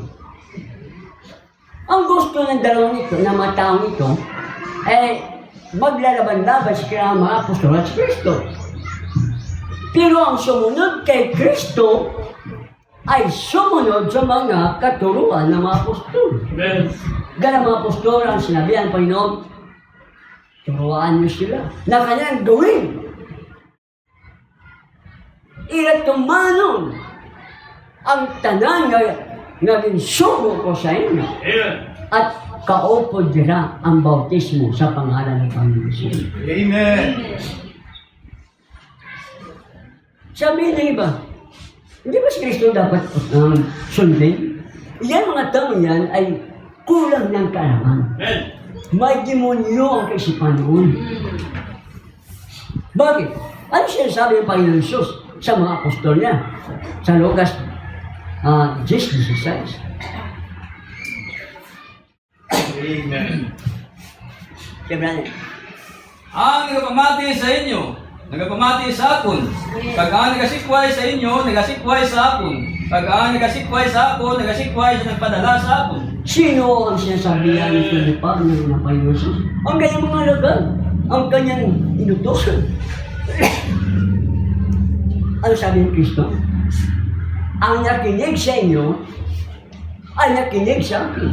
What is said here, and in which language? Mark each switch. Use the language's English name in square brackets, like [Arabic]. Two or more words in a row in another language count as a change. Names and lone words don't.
[Filipino] Ang gusto ng dalawang ito, ng mga taong ito, maglalaban-laban sila ang mga apostol at si Kristo. Pero ang sumunod kay Kristo ay sumunod sa mga katuruan ng mga apostol. Amen. Ganang mga apostol ang sinabi ang Panginoon, turuan niyo sila na kanyang gawin. [Hiligaynon] Ira't tumanon ang tanan nga ginsugo ko sa inyo [Filipino] Amen. [Hiligaynon] at kaupo dira ang bautismo sa pangalan ng Panginoon Jesus. [Filipino] Amen. Sabi ng iba, hindi ba si Kristo dapat sundin? Yan mga tao yan ay kulang ng kaalaman. Amen. May demonyo ang kaisipan noon. Bakit? Ano sinasabi ng Panginoon Jesus sa mga apostol niya? Sa Lucas 10:16. Amen. Siyempre, [Hiligaynon] Ang nagapamati sa inyo, nagapamati sa akon. Pag ang nagasikway sa inyo, nagasikway sa akon. Pag ang nagasikway sa akon, nagasikway sa nagpadala sa akon. [Filipino] sino ang sinasabihan ni Filipa ng Panginoon Jesus? Ang kanyang mga alagad, ang kanyang inutosan. Ano sabi ni Kristo? Ang nakinig sa inyo ay nakinig sa akin.